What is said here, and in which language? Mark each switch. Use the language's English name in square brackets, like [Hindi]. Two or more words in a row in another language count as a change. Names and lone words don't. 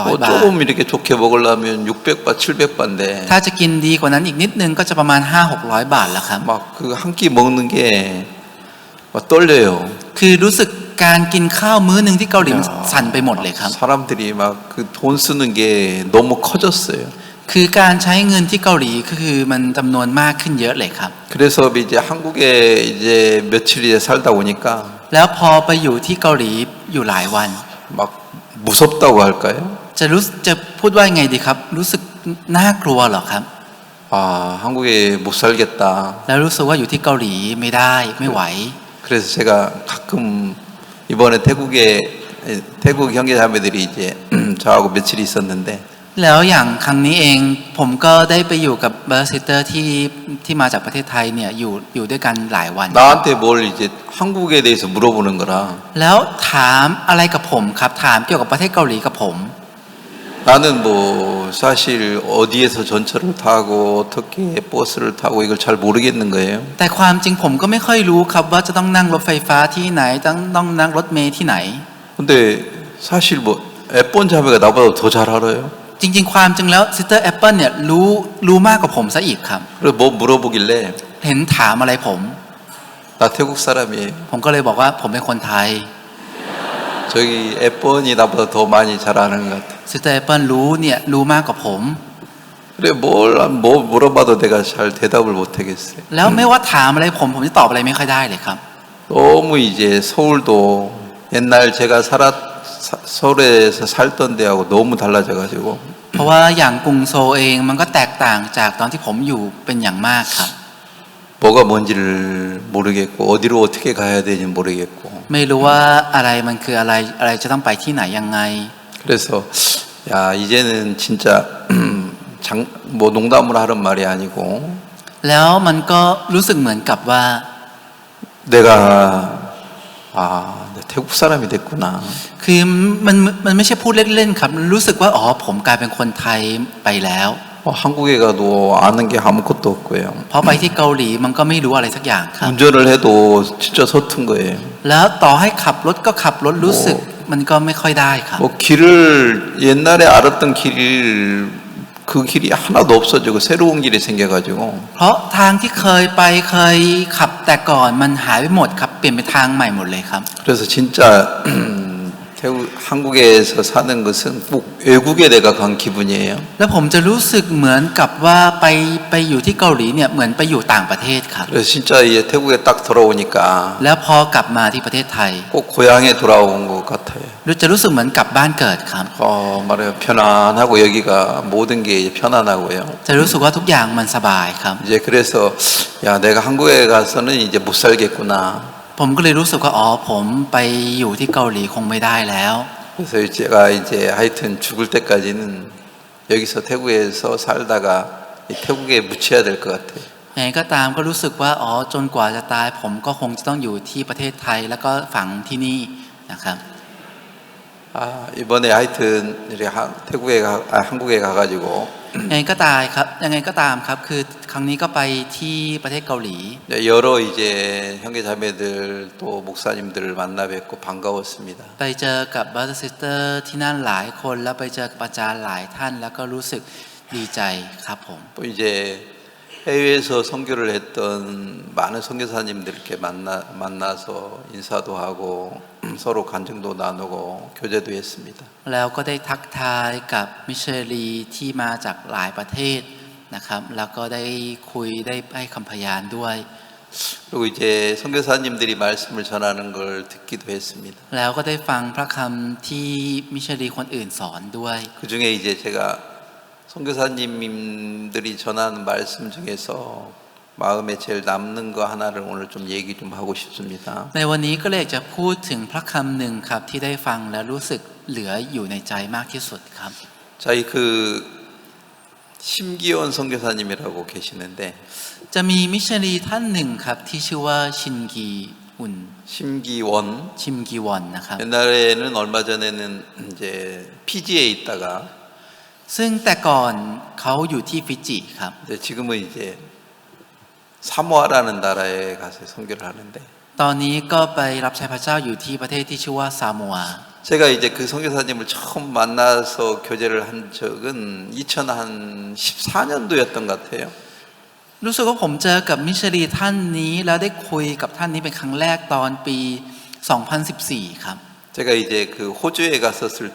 [Thai] 400 บาท [Korean] 조금 이렇게 좋게 먹으려면 600바, 700바인데 [Thai] ถ้าจะกินดีกว่านั้นอีกนิดนึงก็จะประมาณ 500-600 บาทแล้วครับ [Korean] 막 그 한 끼 먹는 게 막 떨려요. [Thai] คือรู้สึกการกินข้าวมื้อหนึ่งที่เกาหลีมัน [Korean] 야, [Thai] สั่นไปหมดเลยครับ [Korean] 사람들이 막 그 돈 쓰는 게 너무 커졌어요. [Thai] คือการใช้เงินที่เกาหลีก็คือมันจำนวนมากขึ้นเยอะเลยครับ [Korean] 그래서 이제 한국에 이제 며칠 이제 살다 오니까 [Thai] แล้วพอไปอยู่ที่เกาหลีอยู่หลายวัน [Korean] 막 무섭다고 할까요? [Thai] จะพูดว่ายังไงดีครับ รู้สึกน่ากลัวเหรอครับ [Korean] 아, 한국에 못 살겠다. [Thai] แล้วรู้สึกว่าอยู่ที่เกาหลีไม่ได้ไม่ไหว [Korean] 그래서 제가 가끔 이번에 태국 형제자매들이 이제 저하고 며칠 있었는데 [Thai] แล้วอย่างครั้งนี้เองผมก็ได้ไปอยู่กับ [English] brother sister [Thai] ที่มาจากประเทศไทยเนี่ยอยู่ด้วยกันหลายวัน [Korean] 나한테 뭘 이제 한국에 대해서 물어보는 거라 [Thai] แล้วถามอะไรกับผมครับถามเกี่ยวกับประเทศเกาหลีกับผม [Korean] 나는 뭐 사실 어디에서 전철을 타고 어떻게 버스를 타고 이걸 잘 모르겠는 거예요. [Thai] แต่ความจริงผมก็ไม่ค่อยรู้ครับว่าจะต้องนั่งรถไฟฟ้าที่ไหนต้องนั่งรถเมล์ที่ไหน [Korean] 근데 사실 뭐 F1 자매가 나보다 더 잘 알아요. [Thai] จริงๆความจริงแล้วซิสเตอร์แอปเปิลเนี่ยรู้มากกว่าผมซะอีกครับ [Korean] 그래서 뭐 물어보길래 [Thai] เห็นถามอะไรผม [Korean] 나 태국 사람이에요. [Thai] ผมก็เลยบอกว่าผมเป็นคนไทย [Korean] 저기 F1이 나보다 더 많이 잘 아는 것 같아. [Thai] ซิสเตอร์แอปเปิลรู้มากกว่าผม [Korean] 그래 뭐 물어봐도 내가 잘 대답을 못 하겠어요. [Thai] แล้วไม่ว่าถามอะไรผมจะตอบอะไรไม่ค่อยได้เลยครับ [Korean] 너무 이제 서울도 옛날 제가 서울에서 살던 데하고 너무 달라져가지고 [Thai] เพราะว่าอย่างกรุงโซลเองมันก็แตกต่างจากตอนที่ผมอยู่เป็นอย่างมากครับ [Korean] 뭐가 뭔지를 모르겠고 어디로 어떻게 가야 되는지 모르겠고 [Thai] ไม่รู้ว่าอะไรมันคืออะไรจะต้องไปที่ไหนยังไง [Korean] 그래서 야 이제는 진짜 뭐 농담으로 하는 말이 아니고 [Thai] แล้วมันก็รู้สึกเหมือนกับว่า [Korean] 내가 태국 사람이 됐구나. [Thai] คือมันไม่ใช่พูดเล่นๆครับรู้สึกว่าอ๋อผมกลายเป็นคนไทยไปแล้ว [Korean] 한국에 가도 아는 게 아무것도 없고요. [Thai] พอไปที่เกาหลีมันก็ไม่รู้อะไรสักอย่างครับ [Korean] 운전을 해도 진짜 서툰 거예요. [Thai] แล้วต่อให้ขับรถก็ขับรถรู้สึกมันก็ไม่ค่อยได้ครับ [Korean] 뭐 길을 옛날에 알았던 그 길이 하나도 없어지고 새로운 길이 생겨가지고 [Thai] เพราะทางที่เคยขับแต่ก่อนมันหายไปหมดครับเปลี่ยนเป็นทางใหม่หมดเลยครับ [Korean] 그래서 진짜 한국에서 사는 것은 꼭 외국에 내가 간 기분이에요. [Thai] แล้วผมจะรู้สึกเหมือนกับว่าไปอยู่ที่เกาหลีเนี่ยเหมือนไปอยู่ต่างประเทศครับ [Korean] 그래서 진짜 이제 태국에 딱 돌아오니까 [Thai] แล้วพอกลับมาที่ประเทศไทย [Korean] 꼭 고향에 돌아온 것 같아요. [Thai] จะรู้สึกเหมือนกลับบ้านเกิดครับ [Korean] 말해요. 편안하고 여기가 모든 게 편안하고요. [Thai] จะรู้สึกว่าทุกอย่างมันสบายครับ [Korean] 이제 그래서 야 내가 한국에 가서는 이제 못 살겠구나. [Thai] ผมก็เลยรู้สึกว่าอ๋อผมไปอยู่ที่เกาหลีคงไม่ได้แล้ว [Korean] 그래서 제가 이제 하여튼 죽을 때까지는 여기서 태국에서 살다가 이 태국에 묻혀야 될 것 같아요. [Thai] ยังไงก็ตามก็รู้สึกว่าอ๋อจนกว่าจะตายผมก็คงจะต้องอยู่ที่ประเทศไทยแล้วก็ฝังที่นี่นะครับ [Korean] 이번에 하여튼 이렇게 한국에 가가지고 [Thai] ยังไงก็ตามครับคือครั้งนี้ก็ไปที่ประเทศเกาหลี [Korean] 여러 이제 형제 자매들 또 목사님들을 만나 뵙고 반가웠습니다. [Thai] ไปเจอกับ [English] Brother Sister [Thai] ที่นั่นหลายคนแล้วไปเจอกับอาจารย์หลายท่านแล้วก็รู้สึกดีใจครับผม [Korean] 또 이제 해외에서 선교를 했던 많은 선교사님들께 만나서 인사도 하고 서로 간증도 나누고 교제도 했습니다. [Thai] แล้วก็ได้ทักทายกับมิชชันนารีที่มาจากหลายประเทศนะครับแล้วก็ได้คุยได้ให้คำพยานด้วย [Korean] 그리고 이제 선교사님들이 말씀을 전하는 걸 듣기도 했습니다. [Thai] แล้วก็ได้ฟังพระคำที่มิชชันนารีคนอื่นสอนด้วย [Korean] 그 중에 이제 제가 선교사님들이 전하는 말씀 중에서 마음에 제일 남는 거 하나를 오늘 좀 얘기 좀 하고 싶습니다. [Thai] ในวันนี้ก็เลยจะพูดถึงพระคำหนึ่งครับที่ได้ฟังแล้วรู้สึกเหลืออยู่ในใจมากที่สุดครับ [Korean] 저희 그 심기원 선교사님이라고 계시는데 [Thai] จะมีมิชชันนารีท่านหนึ่งครับที่ชื่อว่าชินกีอุน [Korean] 심기원 [Thai] ชิมกีวอนนะครับ [Korean] 옛날에는 얼마 전에는 이제 피지에 있다가 [Thai] ซึ่งแต่ก่อนเขาอยู่ที่ฟิจิครับ [Korean] 지금은 이제 사모아라는 나라에 가서 선교를 하는데 [Thai] ตอนนี้ก็ไปรับใช้พระเจ้าอยู่ที่ประเทศที่ชื่อว่าซามัว [Korean] 제가 이제 그 선교사님을 처음 만나서 교제를 한 적은 2014년도였던 것 같아요. [Thai] รู้สึกว่าผมเจอกับมิชชันนารีท่านนี้แล้วได้คุยกับท่านนี้เป็นครั้งแรกตอนปี 2014 ครับ [Korean] 제가 이제 그 호주에 갔었을 때